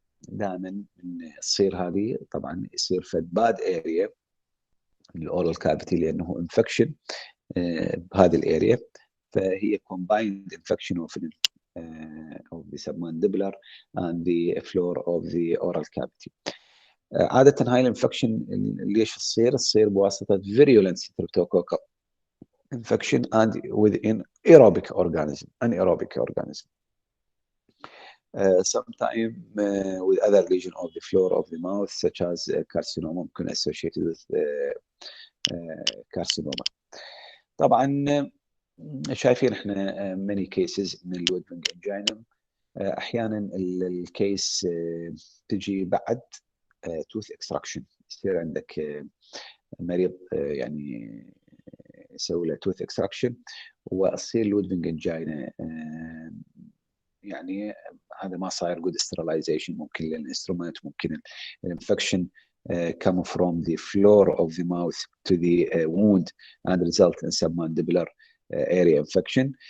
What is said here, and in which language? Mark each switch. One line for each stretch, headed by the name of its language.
Arabic: دائما تصير هذه طبعا يصير في باد اريا الاورال كافيتي لانه انفكشن بهذه الاريا، فهي
English: combined infection of the submandibular and the floor of the oral cavity.
Arabic: عادة هاي الانفكشن ليش تصير بواسطة
English: virulent streptococcal infection and within anaerobic organism. Sometimes with other lesion of the floor of the mouth such as carcinoma ممكن associated with carcinoma.
Arabic: طبعا شايفين احنا many cases من اللودفينج انجينا. احيانا الكيس تجي بعد tooth extraction، يصير عندك مريض يعني يسوي له tooth extraction وتصير لودفينج انجينا، يعني هذا ما صاير good sterilization، ممكن للانسترومنت، ممكن الانفكشن
English: come from the floor of the mouth to the wound and result in submandibular area infection.